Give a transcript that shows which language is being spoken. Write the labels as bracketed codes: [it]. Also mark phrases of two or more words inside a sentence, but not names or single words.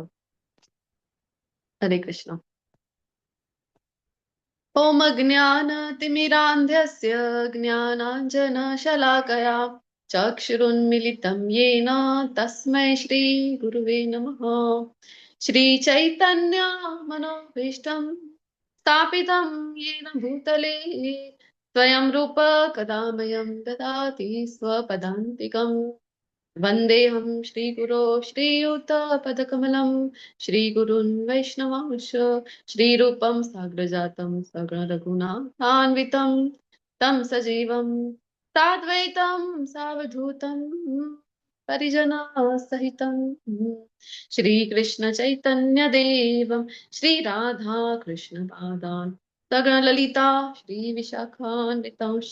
[sa] હરે કૃષ્ણ. ઓમ અજ્ઞાનતિમિરાન્ધસ્ય જ્ઞાનાંજનશલાકયા ચક્ષુરુન્મિલિतं येन તસ્मै શ્રી ગુરુવે નમઃ. શ્રી ચૈતન્ય મનોભીષ્ટં સ્થાપિतं येन भूतले स्वयं रूप कदा मह्यं ददाति स्वपदान्तिकम्. वन्देऽहं श्रीगुरो श्रीयुतपदकमलं श्रीगुरुन् वैष्णवांश श्रीरूपं साग्रजातं सगणरघुनाथान्वितं तं सजीवं साद्वैतं सावधूतं परिजनसहितं श्रीकृष्णचैतन्यदेवं श्रीराधाकृष्णपादान् सगणललिता श्रीविशाखान्वितांश.